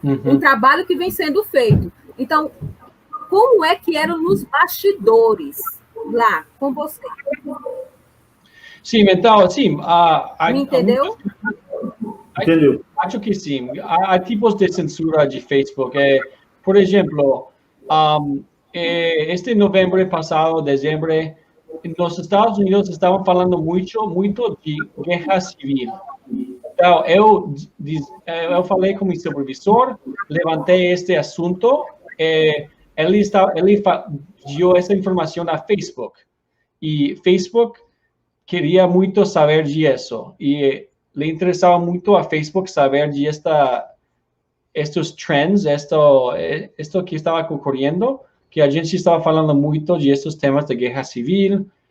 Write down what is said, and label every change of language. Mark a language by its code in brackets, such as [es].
[pt] Um trabalho que vem sendo feito. Então, como é que eram nos bastidores lá com você? Sim, então, sim. Me entendeu? Entendeu? Acho que sim. Há tipos de censura de Facebook. Por exemplo, [es] Este noviembre pasado, diciembre, en los Estados Unidos estaban [pt] falando muito de guerra civil. Então, eu falei com o meu supervisor, levantei este assunto, ele deu essa informação a Facebook. E Facebook queria muito saber disso. E le interessava muito a Facebook saber de estes trends, esto que estava ocorrendo, que a gente estava falando muito de estes temas de guerra civil.